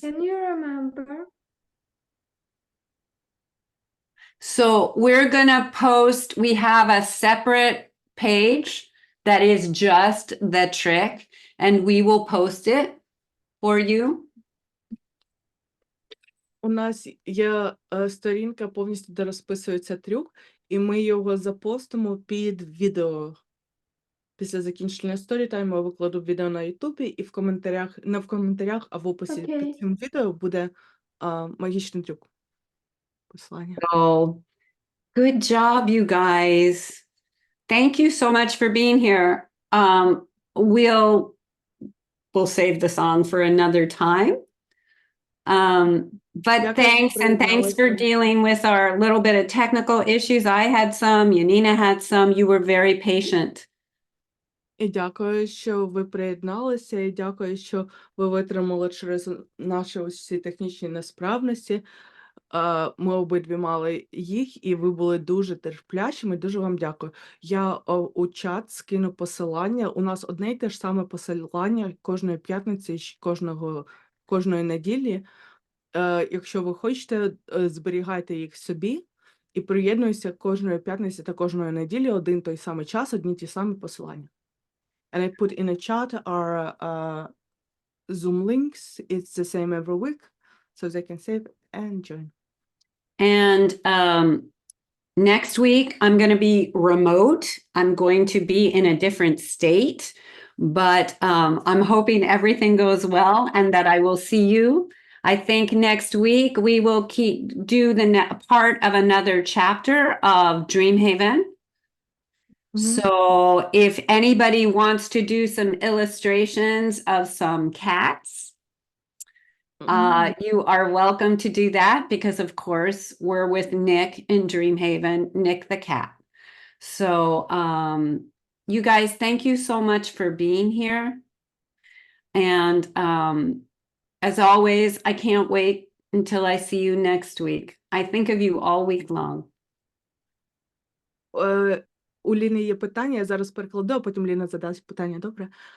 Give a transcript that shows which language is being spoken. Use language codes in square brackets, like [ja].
[en] Can you remember? So we're gonna post, we have a separate page that is just the trick, and we will post it for you. [uk] У нас є сторінка повністю, де розписується трюк, і ми його запостимо під відео. Після закінчення сторітайму я викладу відео на Ютубі, і в коментарях, не в коментарях, а в описі під цим відео буде магічний трюк. Послання. [en] Oh, good job, you guys. Thank you so much for being here. We'll save the song for another time. But [uk] Дякую, [en] thanks, [uk] що [en] and thanks for [uk] приєдналися. [en] dealing with our little bit of technical issues. I had some, Yanina had some. You were very patient. [uk] І дякую, що ви приєдналися, і дякую, що ви витримали через наші ось ці технічні несправності. Ми обидві мали їх, і ви були дуже терплячими. Дуже вам дякую. Я у чат скину посилання. У нас одне й те ж саме посилання кожної п'ятниці, кожної неділі. Якщо ви хочете, зберігайте їх собі і приєднуйся кожної п'ятниці та кожної неділі один той самий час, одні ті самі посилання. [en] And I put in a chat our Zoom links. It's the same every week, so they can save and join. And next week, I'm going to be remote. I'm going to be in a different state, but I'm hoping everything goes well and that I will see you. I think next week we will do the part of another chapter of Dreamhaven. So if anybody wants to do some illustrations of some cats, you are welcome to do that because, of course, we're with Nick in Dreamhaven, Nick the cat. So you guys, thank you so much for being here. And as always, I can't wait until I see you next week. I think of you all week long. [uk] У Ліни є питання, я зараз перекладу, а потім Ліна задасть питання, добре?